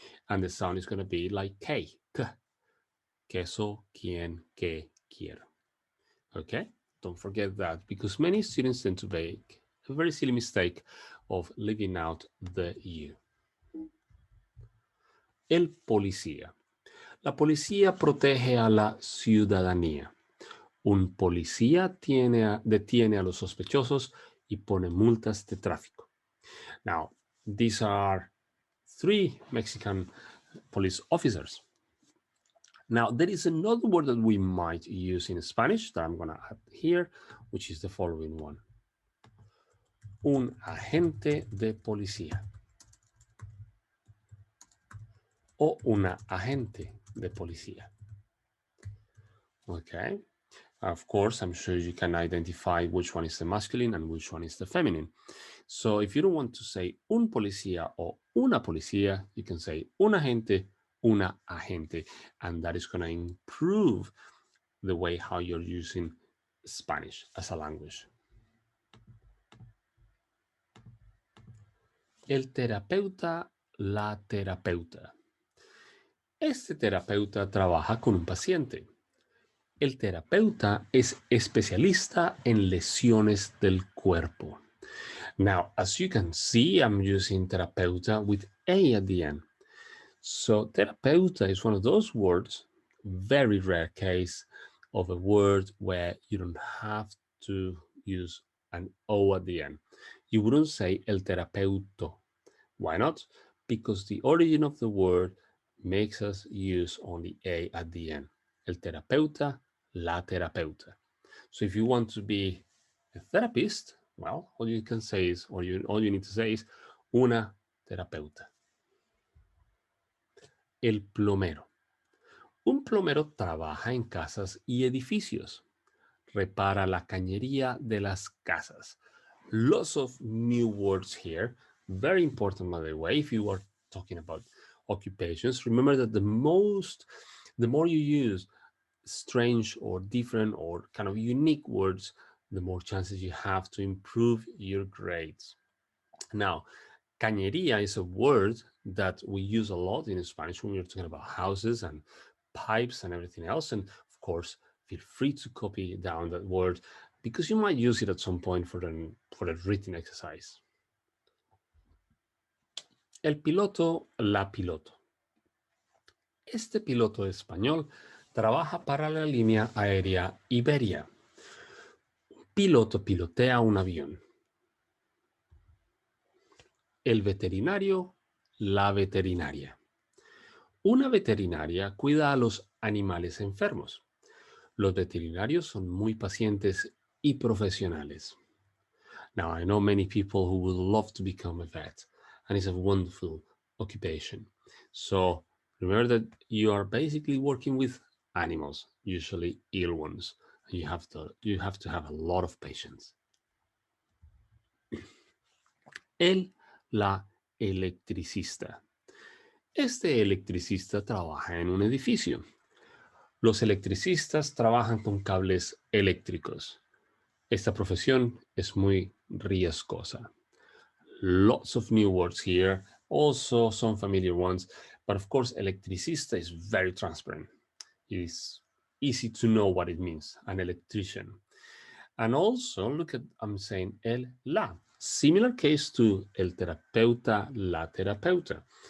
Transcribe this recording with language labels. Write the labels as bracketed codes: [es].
[en] And the sound is going to be like K, queso, quien, que, quiero. Okay? Don't forget that, because many students tend to make a very silly mistake of leaving out the U. [es] El policía. La policía protege a la ciudadanía. Un policía detiene a los sospechosos y pone multas de tráfico. [en] Now, these are 3 Mexican police officers. Now, there is another word that we might use in Spanish that I'm going to add here, which is the following one. [es] Un agente de policía. O una agente de policía. Okay. [en] Of course, I'm sure you can identify which one is the masculine and which one is the feminine. So if you don't want to say un policía or una policía, you can say un agente, una agente, and that is going to improve the way how you're using Spanish as a language. [es] El terapeuta, la terapeuta. Este terapeuta trabaja con un paciente. El terapeuta es especialista en lesiones del cuerpo. [en] Now, as you can see, I'm using terapeuta with A at the end. So terapeuta is one of those words, very rare case of a word where you don't have to use an O at the end. You wouldn't say el terapeuto. Why not? Because the origin of the word makes us use only A at the end. El terapeuta, la terapeuta. So if you want to be a therapist, well, all you can say is, all you need to say is una terapeuta. [es] El plomero. Un plomero trabaja en casas y edificios. Repara la cañería de las casas. [en] Lots of new words here. Very important, by the way, if you are talking about occupations. Remember that the more you use strange or different or kind of unique words, the more chances you have to improve your grades. Now, cañería is a word that we use a lot in Spanish when we're talking about houses and pipes and everything else. And of course, feel free to copy down that word because you might use it at some point for a written exercise. [es] El piloto, la piloto. Este piloto español trabaja para la línea aérea Iberia. Piloto pilotea un avión. El veterinario, la veterinaria. Una veterinaria cuida a los animales enfermos. Los veterinarios son muy pacientes y profesionales. [en] Now, I know many people who would love to become a vet, and it's a wonderful occupation. So remember that you are basically working with animals, usually ill ones. And you have to have a lot of patience. [es] El, la electricista. Este electricista trabaja en un edificio. Los electricistas trabajan con cables eléctricos. Esta profesión es muy riesgosa. [en] Lots of new words here, also some familiar ones, but of course, electricista is very transparent. It is easy to know what it means, an electrician. And also, look at, I'm saying el, la. Similar case to el terapeuta, la terapeuta.